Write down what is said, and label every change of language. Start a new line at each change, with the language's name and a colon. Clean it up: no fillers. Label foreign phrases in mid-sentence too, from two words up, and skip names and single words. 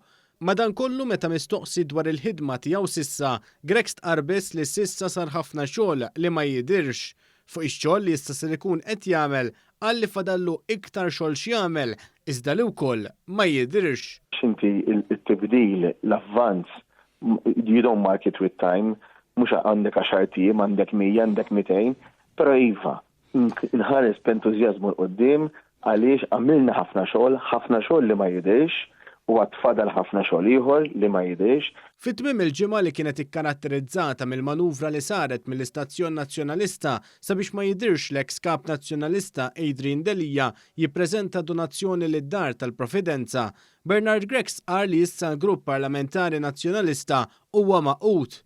Maltese: Madankollu meta mistoqsi dwar il-ħidma tiegħu s'issa, Grech stqarr biss li s'issa sar ħafna xogħol li ma jidhirx. Fuq ix-xogħol li issa se jkun qed jagħmel qal li fadallu iktar xogħol x'jagħmel iżda li wkoll ma jidhirx. X'inti t-tibdil, l-avvanz,
English: you don't mark it with time,
Maltese: mhux għandek 10 tiem, għandek 100, għandek 200, però iva, nħares b'entużjażmu l-qoddim għaliex għamilna ħafna xogħol li ma jidhirx u għatfadal ħafna xogħol ieħor li ma jidhirx. Fit-tmiem il-ġimgħa li kienet ikkaratterizzata mill-manuvra li saret mill-istazzjon Nazzjonalista sabiex ma jidhirx l-eks kap Nazzjonalista Delija jippreżenta donazzjoni lid-dar tal-Providenza, Bernard Grech stqarr li issa l-Grupp Parlamentari Nazzjonalista huwa maqut.